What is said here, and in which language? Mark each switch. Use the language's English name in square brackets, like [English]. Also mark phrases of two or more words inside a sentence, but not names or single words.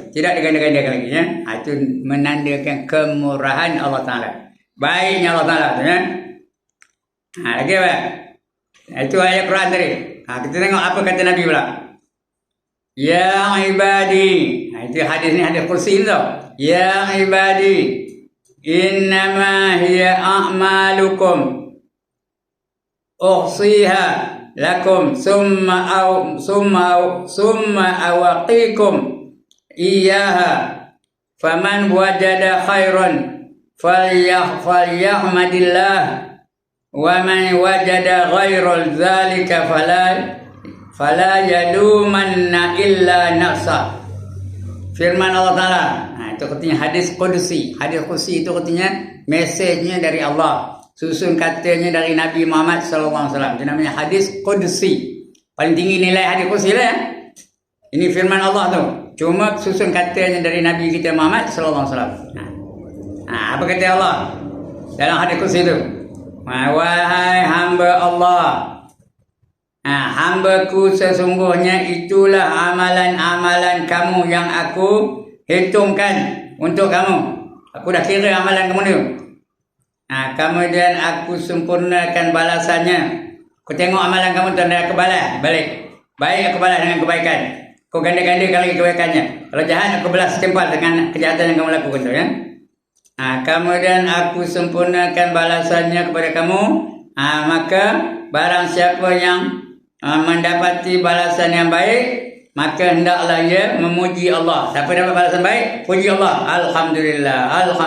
[Malay] Tidak diganda-gandakan lagi ya. Itu menandakan kemurahan Allah Ta'ala. Baiknya Allah Ta'ala tu ya. Lagi apa? Itu ayat Quran tadi. Kita tengok apa kata Nabi pula. [Arabic] يا عبادي. [Malay] Itu hadis ni hadis kursi tu. [Arabic] يا عبادي. إنما هي أعمالكم. أحصيها لكم ثم أوفيكم إياها. فمن وجد خيرا فليحمد الله. ومن وجد غير ذلك فلا يلومن إلا نفسه. [Malay] Firman Allah Ta'ala. Itu katanya hadis qudsi. Hadis qudsi itu katanya mesejnya dari Allah. Susun katanya dari Nabi Muhammad SAW. Itu namanya hadis qudsi. Paling tinggi nilai hadis qudsi lah ya. Ini firman Allah tu. Cuma susun katanya dari Nabi kita Muhammad SAW. Apa kata Allah dalam hadis qudsi itu? Wahai hamba Allah, hambaku sesungguhnya itulah amalan-amalan kamu yang aku hitungkan untuk kamu. Aku dah kira amalan kamu ni. Kemudian aku sempurnakan balasannya. Aku tengok amalan kamu dan aku balas balik. Baik aku balas dengan kebaikan. Aku ganda-gandakan lagi kebaikannya. Kalau jahat aku balas setimpal dengan kejahatan yang kamu lakukan tu ya. Kemudian aku sempurnakan balasannya kepada kamu. Maka barang siapa yang mendapati balasan yang baik, maka hendaklah ia memuji Allah. Siapa dapat balasan baik, puji Allah. [Arabic] الحمد لله، الحمد لله.